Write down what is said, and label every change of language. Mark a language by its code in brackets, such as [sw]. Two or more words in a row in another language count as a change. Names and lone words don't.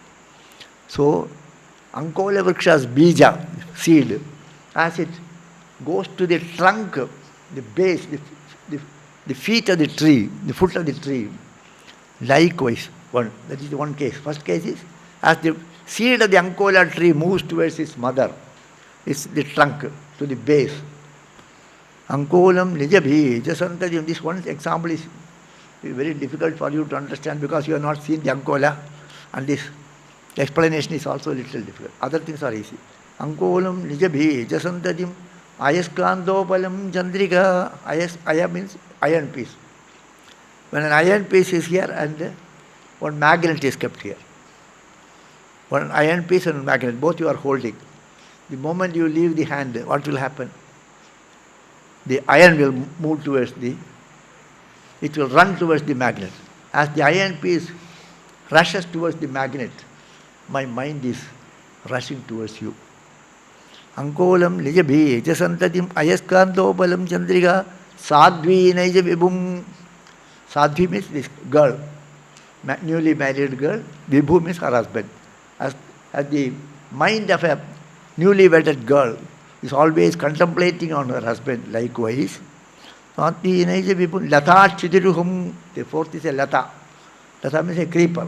[en] So, Ankola Vriksha's bija, seed, as it goes to the trunk, the base, the feet of the tree, the foot of the tree, likewise, that is the one case. First case is, as the seed of the Ankola tree moves towards its mother, it's the trunk to the base. [sa] अङ्कोलं निजबीज सन्ततिः. [en] This one example is very difficult for you to understand because you have not seen the Ankola, and this explanation is also a little difficult. Other things are easy. [sa] अङ्कोलं निजबीज सन्ततिः अयस्कान्तोपलं चन्द्रिका. [en] Aya means iron piece. When an iron piece is here and one magnet is kept here. One iron piece and magnet, both you are holding. The moment you leave the hand, what will happen? The iron will move towards it will run towards the magnet. As the iron piece rushes towards the magnet, my mind is rushing towards you. [sa] अङ्कोलं निजबीज, सन्ततिः, अयस्कान्तोपलं चन्द्रिका, साध्वी नैज विभुं. [en] Sadhvi means this girl, newly married girl. Vibhu means her husband. As the mind of a newly wedded girl is always contemplating on her husband, likewise. [sa] साध्वी नैज विभुं, लता क्षितिरुहं. [en] The fourth is a Lata. Lata means a creeper.